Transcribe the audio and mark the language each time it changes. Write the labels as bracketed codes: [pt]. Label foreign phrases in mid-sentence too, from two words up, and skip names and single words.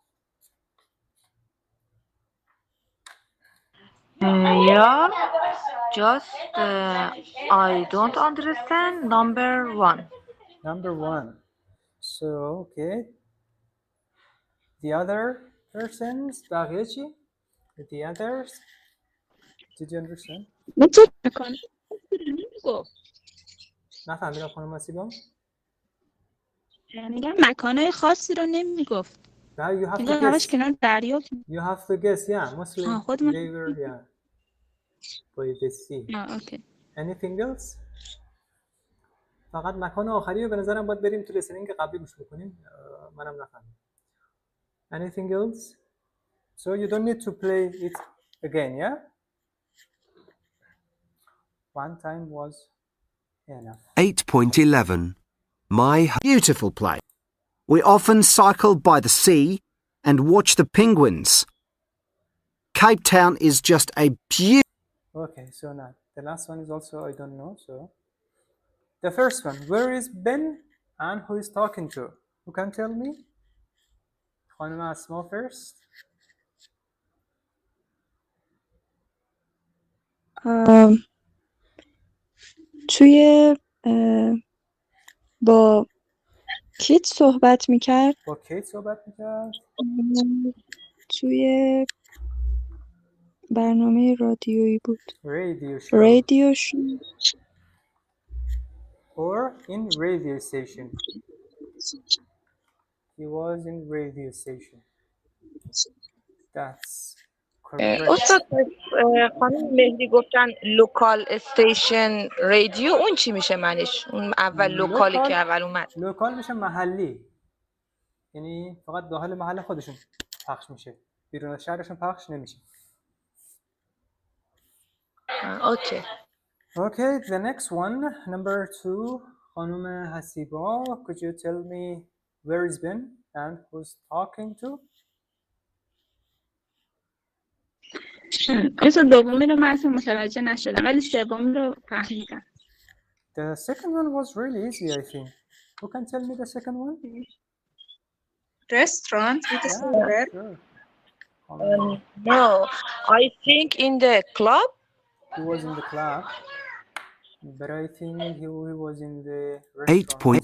[en] Yeah, just I don't understand number 1. Number 1. So, okay. The other persons, [fa] بقیه چی؟ [en] The others, did you understand? [fa] مکان نمیگفت. نفهمیدم خانم آسیبا؟ میگم مکانهای خاصی رو نمیگفت. [en] Now you have to [fa] میگم همش [en] guess. [fa] کنار دریا. [en] You have to guess, yeah. Mostly [fa] خودمون. [en] they were, yeah. By the sea. [fa] اوکی. [en] Anything else? [fa] فقط مکان آخری رو به نظرم باید بریم تو لسنینگ قبلی گوش بکنیم. منم نفهمیدم. [en] Anything else? So you don't need to play it again, yeah? One time was enough. 8.11. My Beautiful place. We often cycle by the sea and watch the penguins. Cape Town is just a beautiful... Okay, so now the last one is also I don't know. So the first one, where is Ben and who is talking to? Who can tell me? خانم اسما first. [fa] توی با کیت صحبت میکرد. با کیت صحبت میکرد. توی برنامه رادیویی بود. [en] Radio show. radio show. Or in radio station. He was in radio station. That's correct. [fa] استاد خانم مهدی گفتن [en] local station radio, [fa] اون چی میشه معنیش؟ اون اول لوکالی که اول اومد. لوکال میشه محلی. یعنی فقط داخل محل خودشون پخش میشه. بیرون از شهرشون پخش نمیشه. اوکی. [en] Okay, the next one, number 2, خانم حسیبا, could you tell me where is Ben and who's talking to? [fa] اصلا دومی رو من اصلا متوجه نشدم ولی سومی رو فهمیدم. [en] The second one was really easy, I think. Who can tell me the second one? Restaurant with a server. Sure. No, I think in the club. He was in the club, but I think he was in the restaurant.